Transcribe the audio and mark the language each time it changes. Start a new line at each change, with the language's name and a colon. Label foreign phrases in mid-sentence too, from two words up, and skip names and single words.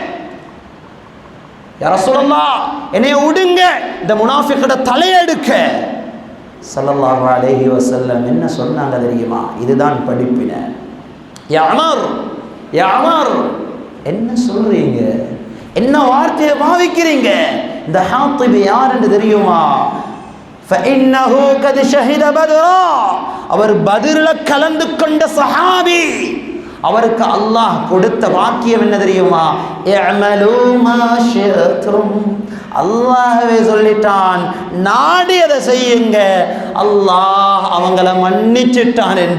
Arabic: يا رسول الله
Tamil: என்னைய விடுங்க, இந்த முனாஃபிக்ட தலையெடுக்க.
Arabic: صلى الله عليه وسلم
Tamil: என்ன சொன்னாங்க தெரியுமா? இதுதான் படிப்பினை.
Arabic: يا عمر، يا عمر,
Tamil: என்ன சொல்றீங்க? என்ன வார்த்தையை பாவிக்கிறீங்க? இந்த ஹாத்திப் யார் என்று தெரியுமா?
Arabic: فإنه قد شهد بدرا.
Tamil: அவர் பத்ர்ல கலந்து கொண்ட சஹாபி. அவருக்கு அல்லாஹ் கொடுத்த வாக்கியம் என்ன தெரியுமா?
Arabic: اعملوا ما شئتم.
Tamil: அல்லாஹ்வே சொல்லிட்டான், நாடியதை செய்யுங்க, அல்லாஹ் அவங்கள மன்னிச்சிட்டான் என்று.